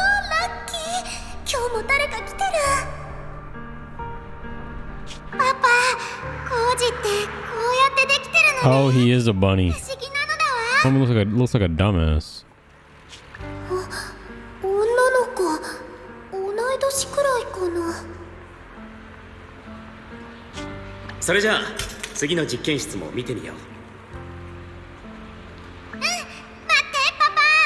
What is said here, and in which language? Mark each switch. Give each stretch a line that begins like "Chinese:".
Japanese: ラッキー、今日も誰か来てる。パパ、工事ってこうやってできてるのね。
English: Oh, he is a bunny.
Japanese: 不思議なのだわ。
English: Homie looks like a dumbass.
Japanese: 女の子、同い年くらいかな。それじゃあ次の実験室も見てみよう。待ってパパ。